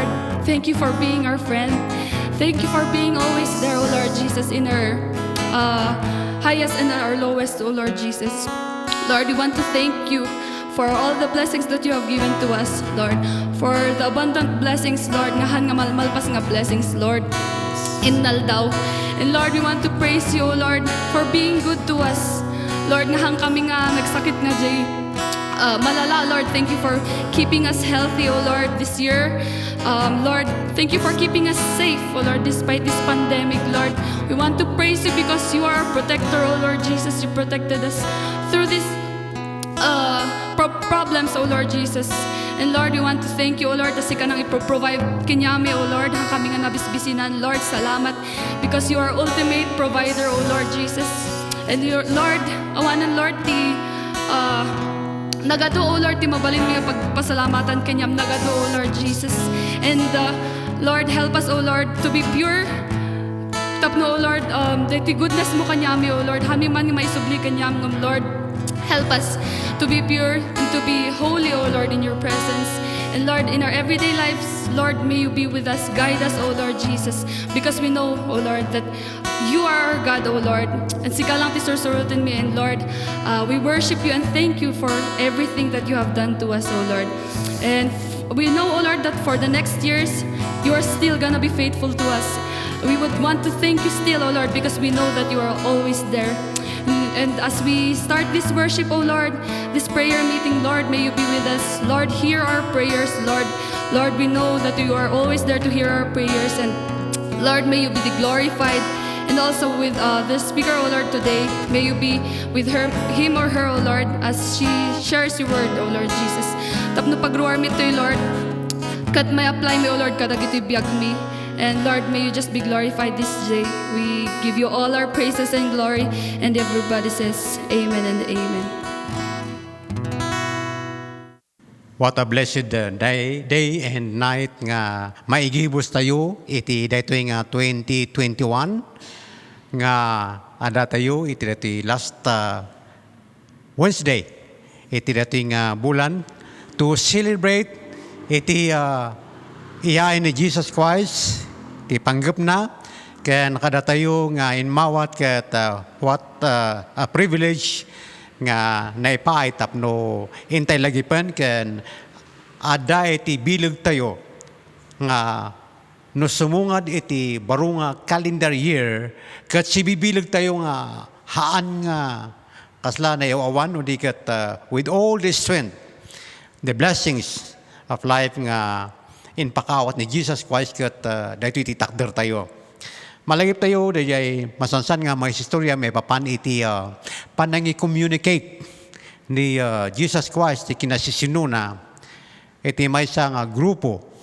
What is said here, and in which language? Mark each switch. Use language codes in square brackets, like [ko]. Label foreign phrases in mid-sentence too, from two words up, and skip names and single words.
[en] Thank you for being our friend. Thank you for being always there, oh Lord Jesus, in our highest and our lowest, oh Lord Jesus. Lord, we want to thank you for all the blessings that you have given to us, Lord. For the abundant blessings, Lord, [ilo] ngahan nga malmalpas nga [en] blessings, Lord. [ilo] Innal daw. [en] And Lord, we want to praise you, O Lord, for being good to us. Lord, [ilo] ngahang kami nga nagsakit nga jay malala, [en] Lord, thank you for keeping us healthy, O Lord, this year. Lord, thank you for keeping us safe, O Lord, despite this pandemic, Lord. We want to praise you because you are our protector, O Lord Jesus. You protected us through this problems, O Lord Jesus. And Lord, we want to thank you, O Lord, [ilo] kasi ka nang ipro-provide kinyami, [en] O Lord, [ilo] hang kami nga nabisbisinan. [en] Lord, salamat because you are ultimate provider, O Lord Jesus. And your Lord, awanan Lord, [ilo] ti nagado, [en] O Lord, [ilo] ti mabalin mo yung pagpasalamatan kanyam nagado, [en] O Lord Jesus. And Lord, help us, O Lord, to be pure. [ilo] Tapno, [en] O Lord, [ilo] ti goodness mo kanyami, [en] O Lord, [ilo] hami man nga maisubli kanyam ngam, Lord. [en] Help us to be pure and to be holy, O Lord, in your presence. And Lord, in our everyday lives, Lord, may you be with us. Guide us, O Lord Jesus. Because we know, O Lord, that you are our God, O Lord. [ilo] And sika lang ti sursurutin mi. [en] And Lord, we worship you and thank you for everything that you have done to us, O Lord. And we know, O Lord, that for the next years, you are still gonna be faithful to us. We would want to thank you still, O Lord, because we know that you are always there. And as we start this worship, O Lord, this prayer meeting, Lord, may you be with us. Lord, hear our prayers, Lord. Lord, we know that you are always there to hear our prayers. And Lord, may you be glorified. And also with the speaker, O Lord, today, may you be with him or her, O Lord, as she shares your word, O Lord Jesus. [ilo] Tapno pagruar mi to'y, Lord, kat may apply mi, [en] O Lord, [ilo] kadag ito'y biyag mi. [en] And Lord, may you just be glorified this day. We give you all our praises and glory. And everybody says, Amen and Amen. What a blessed day and night [ilo] nga maigibos tayo iti daytoy nga 2021 nga ada tayo iti daytoy last Wednesday iti daytoy nga bulan [en] to celebrate [ilo] iti iyain ni Jesus Christ ti panggap na ken nakada tayo nga inmawat ket [en] what a privilege [ilo] nga naipaay tapno intay lagi pen ken ada iti bilag tayo nga no sumungad iti baro nga [en] calendar year [ilo] ket sibibilag tayo nga haan nga kasla na awan udi ket [en] with all this strength the blessings of life [ilo] nga in pakawat ni Jesus Christ ket daytoy ti takder tayo. malagip tayo dayay masansan nga may istorya may papan iti panangi-communicate ni Jesus Christ iti kinasisinuna iti may nga grupo